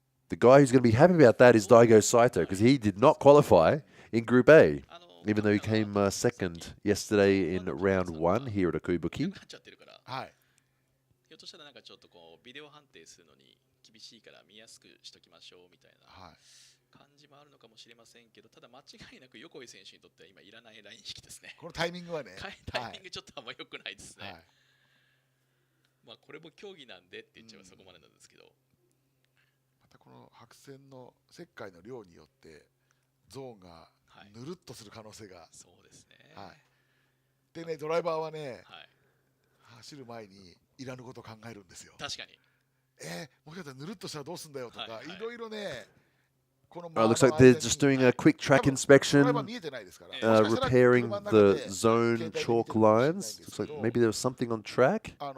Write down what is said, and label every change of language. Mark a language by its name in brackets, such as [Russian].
[English] The guy who's going to be happy about that is Daigo Saito, because he did not qualify in Group A. even though he came second yesterday in round 1 here at Okuibuki. [Japanese] はい。ひょっとしたらなんかちょっとこうビデオ判定するのに厳しいから見やすくしときましょうみたいな感じもあるのかもしれませんけど、ただ間違いなく横井選手にとっては今いらないライン引きですね。このタイミングはね。タイミングちょっとあんま良くないですね。まあこれも競技なんでって言っちゃえばそこまでなんですけど。またこの白線の石灰の量によってゾーンがぬるっとする可能性が。そうですね。でね、ドライバーはね、走る前にいらぬことを考えるんですよ。確かに。もしかしたらぬるっとしたらどうすんだよとか、いろいろね。 [English] Looks like they're just doing a quick track inspection, repairing the zone chalk lines. Looks like maybe there was something on track.